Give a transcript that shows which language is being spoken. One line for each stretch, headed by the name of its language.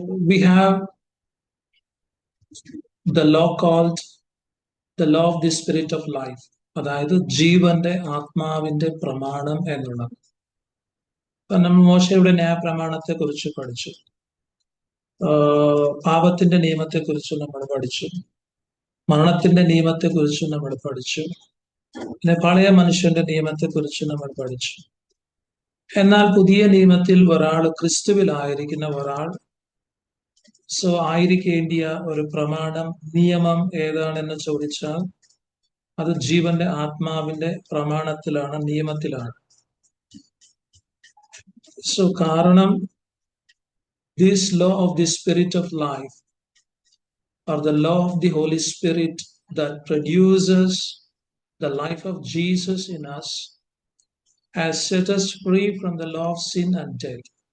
English: We have the law called the law of the spirit of life.
Malayalam: അതായത് ജീവന്റെ ആത്മാവിന്റെ പ്രമാണം എന്നുള്ളത്. നമ്മൾ മോശയുടെ ന്യായപ്രമാണത്തെ കുറിച്ച് പഠിച്ചു, പാപത്തിന്റെ നിയമത്തെ കുറിച്ച് നമ്മൾ പഠിച്ചു, മരണത്തിന്റെ നിയമത്തെ കുറിച്ച് നമ്മൾ പഠിച്ചു, പിന്നെ പഴയ മനുഷ്യന്റെ നിയമത്തെ കുറിച്ച് നമ്മൾ പഠിച്ചു. എന്നാൽ പുതിയ നിയമത്തിൽ ഒരാൾ ക്രിസ്തുവിലായിരിക്കുന്ന ഒരാൾ ആയിരിക്കേണ്ടിയ ഒരു പ്രമാണം, നിയമം ഏതാണെന്ന് ചോദിച്ചാൽ അത് ജീവന്റെ ആത്മാവിന്റെ പ്രമാണത്തിലാണ്, നിയമത്തിലാണ്. കാരണം
English: this law of the spirit of life, or the law of the Holy Spirit that produces the life of Jesus in us, has set us free from the law of sin and death.